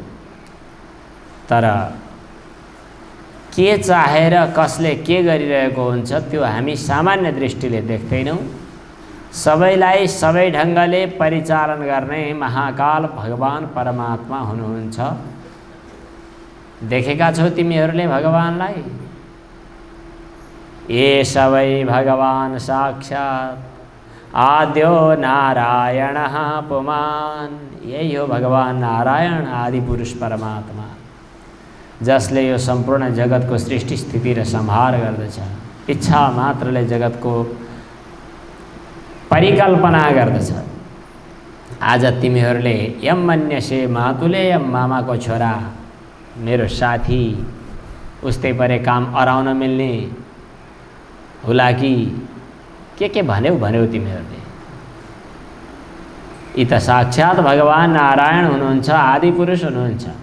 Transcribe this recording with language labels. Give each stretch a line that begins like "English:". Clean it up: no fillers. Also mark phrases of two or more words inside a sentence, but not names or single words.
Nepali: तर के चाहेर कसले के गरिरहेको हुन्छ त्यो हामी सामान्य दृष्टिले देख्दैनौँ। सबैलाई सबै ढङ्गले परिचालन गर्ने महाकाल भगवान परमात्मा हुनुहुन्छ। देखेका छौ तिमीहरूले भगवानलाई? ये सबै भगवान साक्षात्
Sanskrit: आद्यो नारायणः पुमान्।
Nepali: यही हो भगवान नारायण आदि पुरुष परमात्मा, जसले यो सम्पूर्ण जगतको सृष्टि स्थिति र संहार गर्दछ। इच्छा मात्रले जगतको परिकल्पना गर्दछ। आज तिमीहरूले
Sanskrit: यम मन्यसे मातुले
Nepali: यम मामाको छोरा, मेरो साथी, उस्तै परे काम अराउन मिल्ने हुलाकी के भन्यौ तिमीहरूले। यी त साक्षात् भगवान नारायण हुनुहुन्छ, आदि पुरुष हुनुहुन्छ।